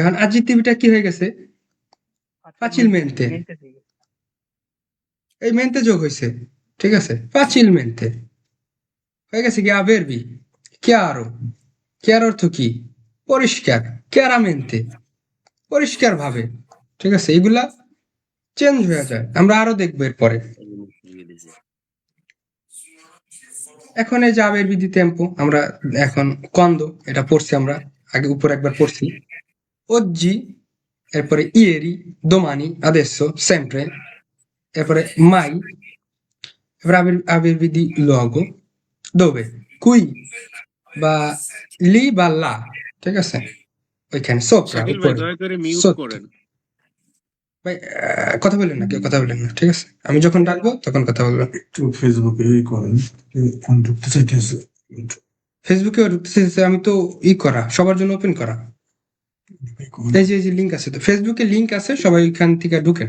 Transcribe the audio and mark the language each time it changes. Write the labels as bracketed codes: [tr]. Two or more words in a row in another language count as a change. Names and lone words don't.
[bn] এখন আজিতিবিটা কি হয়ে গেছে ফাচিলমেন্তে, এই মেন্তে যোগ হয়েছে, ঠিক আছে, ফাচিলমেন্তে হয়ে গেছে কি আবেরবি chiaro, chiaro অর্থ কি পরিষ্কার, chiaramente পরিষ্কার ভাবে, ঠিক আছে। এগুলা চেঞ্জ হয়ে যায়, আমরা আরো দেখবো এরপরে। এখন এই যে [it] avverbi tempo, [bn] আমরা এখন কন্দ এটা পড়ছি, আমরা আগে উপর একবার পড়ছি। [it] oggi, এরপরে ieri, domani, adesso, sempre, [bn] এরপরে mai, এরপরে [it] avverbi di luogo, dove, qui [bn] বা লি বা লা, ঠিক আছে, ওইখানে সোপরা শাকিল ভাই উপরে, দয়া করে মিউট সত্য। করেন। ভাই কথা বললেন না, কেউ কথা বললেন না, ঠিক আছে, আমি যখন ডাকবো তখন কথা বলবেন। একটু ফেসবুকে করেন, ফোন ঢুকতে চাইতেছে। ফেসবুকে ঢুকতেছে, আমি তো করা সবার জন্য ওপেন করা, এই যে লিংক আছে, তো ফেসবুকে লিংক আছে, সবাই এখান থেকে ঢুকেন।